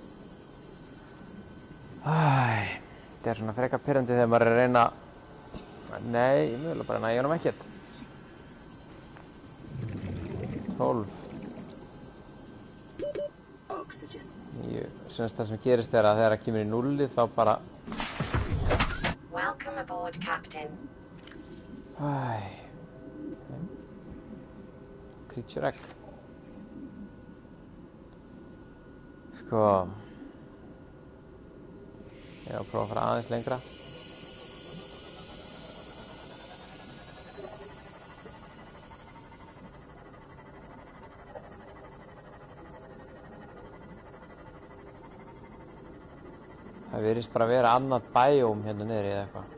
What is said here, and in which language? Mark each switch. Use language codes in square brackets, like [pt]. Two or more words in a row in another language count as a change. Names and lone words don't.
[is] Þetta er svona frekar pirrandi þegar maður er að reyna... Nei, ég mögulega bara næði honum ekkert. 12. 9. Semst það sem gerist er að þegar það kemur í 0 þá bara... [en] Welcome aboard, Captain. Creature egg. [is] Sko... Ég var að prófa að fara aðeins lengra. Það virðist bara að vera annað bæjóm hérna niðri eða eitthvað.